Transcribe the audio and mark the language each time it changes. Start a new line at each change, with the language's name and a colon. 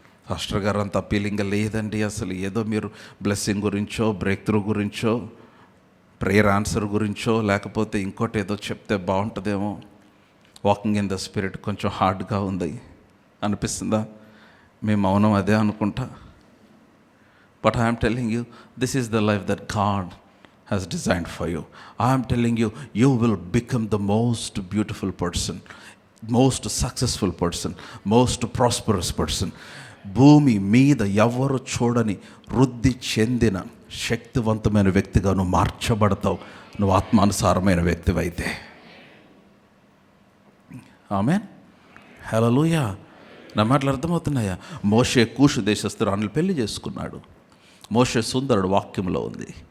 Telugu: Pastor గారు అంత అపీలింగ్గా లేదండి, అసలు ఏదో మీరు బ్లెస్సింగ్ గురించో, బ్రేక్ త్రూ గురించో, ప్రేయర్ ఆన్సర్ గురించో, లేకపోతే ఇంకోటి ఏదో చెప్తే బాగుంటుందేమో, వాకింగ్ ఇన్ ద స్పిరిట్ కొంచెం హార్డ్గా ఉంది అనిపిస్తుందా? మీ మౌనం అదే అనుకుంటా.
English: But I'm telling you, this is the life that God has designed for you. I am telling you, you will become the most beautiful person, most successful person, most prosperous person.
Telugu: భూమి మీద ఎవరు చూడని వృద్ధి చెందిన శక్తివంతమైన వ్యక్తిగా నువ్వు మార్చబడతావు, నువ్వు ఆత్మానుసారమైన వ్యక్తివైతే. ఆమేన్, హల్లెలూయా. నా మాటలు అర్థమవుతున్నాయా? మోషే కూషు దేశస్తురాలను పెళ్లి చేసుకున్నాడు. మోషే సుందరుడు, వాక్యంలో ఉంది.